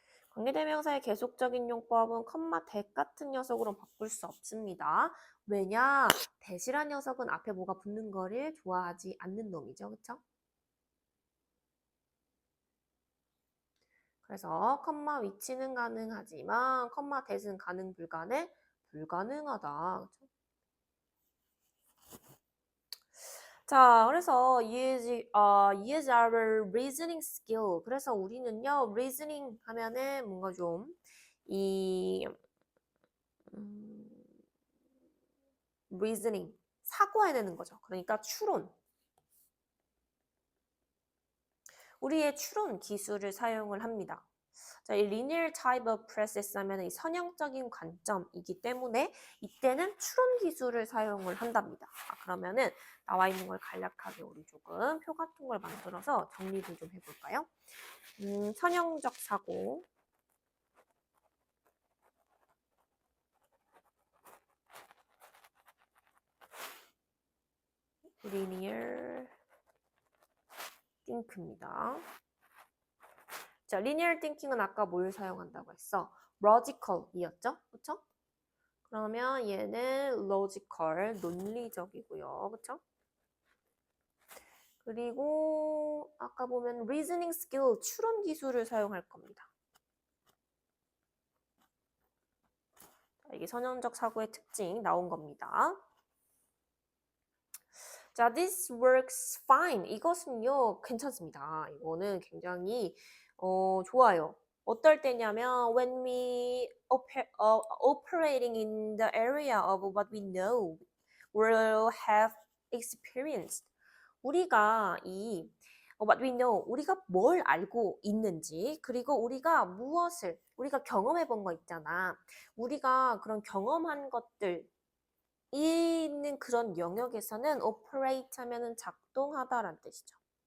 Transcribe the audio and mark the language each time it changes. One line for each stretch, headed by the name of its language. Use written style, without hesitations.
Korean: 관계대명사의 계속적인 용법은 컴마 대 같은 녀석으로 바꿀 수 없습니다. 왜냐? 대시란 녀석은 앞에 뭐가 붙는 거를 좋아하지 않는 놈이죠. 그쵸? 그래서 컴마 위치는 가능하지만 컴마 대는 가능 불가능? 불가능하다. 그쵸? 자, 그래서
English: use our reasoning skill.
Korean: 그래서 우리는요, reasoning 하면은 뭔가 좀, 음, reasoning. 사고해내는 거죠. 그러니까 추론. 우리의 추론 기술을 사용을 합니다. 자, 이
English: linear type of process
Korean: 하면 이 선형적인 관점이기 때문에 이때는 추론 기술을 사용을 한답니다. 그러면은 나와 있는 걸 간략하게 우리 조금 표 같은 걸 만들어서 정리를 좀 해볼까요? 선형적 사고. linear think입니다. 자, linear thinking은 아까 뭘 사용한다고 했어? logical이었죠? 그쵸? 그러면 얘는 logical, 논리적이고요. 그쵸? 그리고 아까 보면 reasoning skill, 추론 기술을 사용할 겁니다. 이게 선형적 사고의 특징 나온 겁니다. 자,
English: this works fine.
Korean: 이것은요, 괜찮습니다. 이거는 굉장히 좋아요. 어떨 때냐면
English: when we operating in the area of what we know, we'll have experienced.
Korean: 우리가 이
English: what we know,
Korean: 우리가 뭘 알고 있는지, 그리고 우리가 무엇을, 우리가 경험해 본 거 있잖아. 우리가 그런 경험한 것들, 있는 그런 영역에서는 operate 하면은 작동하다라는 뜻이죠.